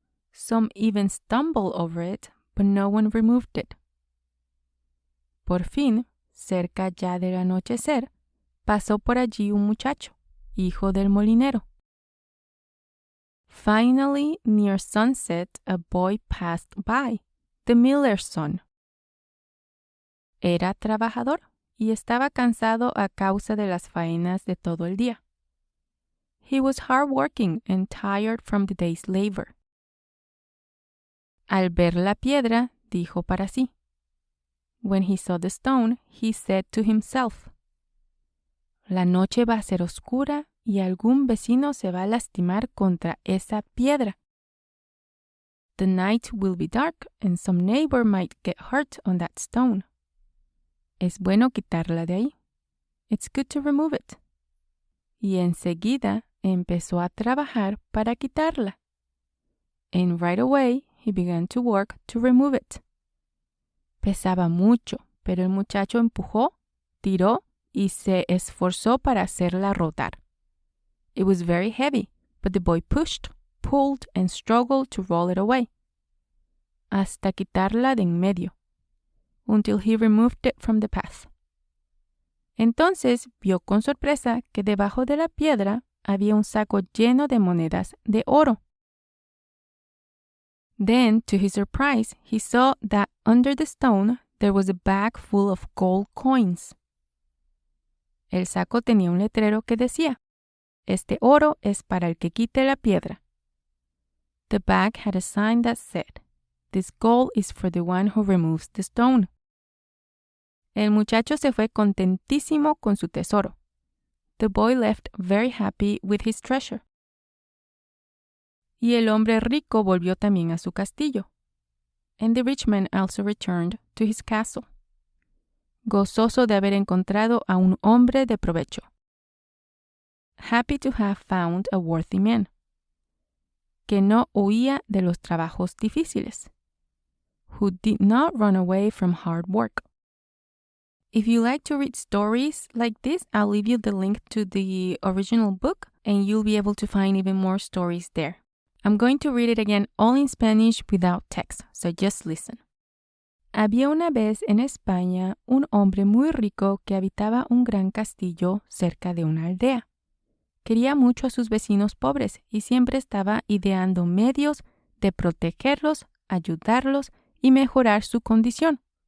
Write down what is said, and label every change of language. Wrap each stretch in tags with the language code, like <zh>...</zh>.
<en>Some even stumbled over it, but no one removed it.</en> <es>Por fin, cerca ya del anochecer, pasó por allí un muchacho, hijo del molinero.</es> <en>Finally, near sunset, a boy passed by, the miller's son.</en> <es>Era trabajador y estaba cansado a causa de las faenas de todo el día.</es> <en>He was hard-working and tired from the day's labor.</en> <es>Al ver la piedra, dijo para sí.</es> <en>When he saw the stone, he said to himself,</en> <es>La noche va a ser oscura y algún vecino se va a lastimar contra esa piedra.</es> <en>The night will be dark and some neighbor might get hurt on that stone.</en> <es>Es bueno quitarla de ahí.</es> <en>It's good to remove it.</en> <es>Y enseguida empezó a trabajar para quitarla.</es> <en>And right away he began to work to remove it.</en> <es>Pesaba mucho, pero el muchacho empujó, tiró y se esforzó para hacerla rodar.</es> <en>It was very heavy, but the boy pushed, pulled, and struggled to roll it away.</en> <es>Hasta quitarla de en medio.</es> <en>Until he removed it from the path.</en> <es>Entonces vio con sorpresa que debajo de la piedra había un saco lleno de monedas de oro.</es> <en>Then, to his surprise, he saw that under the stone there was a bag full of gold coins.</en> <es>El saco tenía un letrero que decía, "Este oro es para el que quite la piedra."</es> <en>The bag had a sign that said, "This gold is for the one who removes the stone."</en> <es>El muchacho se fue contentísimo con su tesoro.</es> <en>The boy left very happy with his treasure.</en> <es>Y el hombre rico volvió también a su castillo.</es> <en>And the rich man also returned to his castle,</en> <es>gozoso de haber encontrado a un hombre de provecho.</es> <en>Happy to have found a worthy man,</en> <es>que no huía de los trabajos difíciles,</es> <en>who did not run away from hard work. If you like to read stories like this, I'll leave you the link to the original book and you'll be able to find even more stories there. I'm going to read it again all in Spanish without text, so just listen.</en> <es>Había una vez en España un hombre muy rico que habitaba un gran castillo cerca de una aldea. Quería mucho a sus vecinos pobres y siempre estaba ideando medios de protegerlos, ayudarlos y mejorar su condición.</es>